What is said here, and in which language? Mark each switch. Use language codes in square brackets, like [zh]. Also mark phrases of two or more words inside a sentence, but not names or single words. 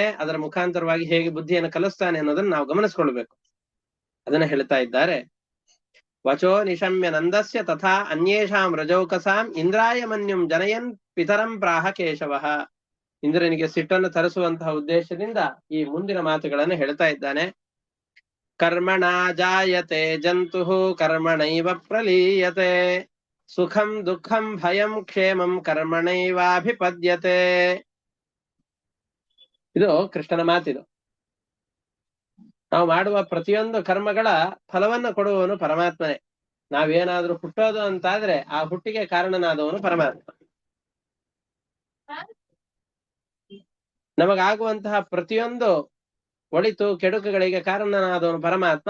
[kn] ಅದರ ಮುಖಾಂತರವಾಗಿ ಹೇಗೆ ಬುದ್ಧಿಯನ್ನು ಕಲಿಸ್ತಾನೆ ಅನ್ನೋದನ್ನ ನಾವು ಗಮನಿಸ್ಕೊಳ್ಬೇಕು. ಅದನ್ನ ಹೇಳ್ತಾ ಇದ್ದಾರೆ. [sa] ವಚೋ ನಿಶಮ್ಯ ನಂದಸ್ಯ ತಥಾ ಅನ್ಯೇಷಾಂ ರಜೌಕಸಾಂ ಇಂದ್ರಾಯ ಮನ್ಯುಂ ಜನಯನ್ ಪಿತರಂ ಪ್ರಾಹ ಕೇಶವಃ. [kn] ಇಂದ್ರನಿಗೆ ಸಿಟ್ಟನ್ನು ತರಿಸುವಂತಹ ಉದ್ದೇಶದಿಂದ ಈ ಮುಂದಿನ ಮಾತುಗಳನ್ನು ಹೇಳ್ತಾ ಇದ್ದಾನೆ. [sa] ಕರ್ಮಣ ಜಾಯತೆ ಜಂತುಃ ಕರ್ಮಣೈವ ಪ್ರಲೀಯತೆ ಸುಖಂ ದುಃಖಂ ಭಯಂ ಕ್ಷೇಮಂ ಕರ್ಮಣೈವಾಭಿಪದ್ಯತೆ. [kn] ಇದು ಕೃಷ್ಣನ ಮಾತಿದು. ನಾವು ಮಾಡುವ ಪ್ರತಿಯೊಂದು ಕರ್ಮಗಳ ಫಲವನ್ನು ಕೊಡುವವನು ಪರಮಾತ್ಮನೇ. ನಾವೇನಾದ್ರೂ ಹುಟ್ಟೋದು ಅಂತಾದ್ರೆ ಆ ಹುಟ್ಟಿಗೆ ಕಾರಣನಾದವನು ಪರಮಾತ್ಮ. ನಮಗಾಗುವಂತಹ ಪ್ರತಿಯೊಂದು ಒಳಿತು ಕೆಡುಕುಗಳಿಗೆ ಕಾರಣನಾದವನು ಪರಮಾತ್ಮ.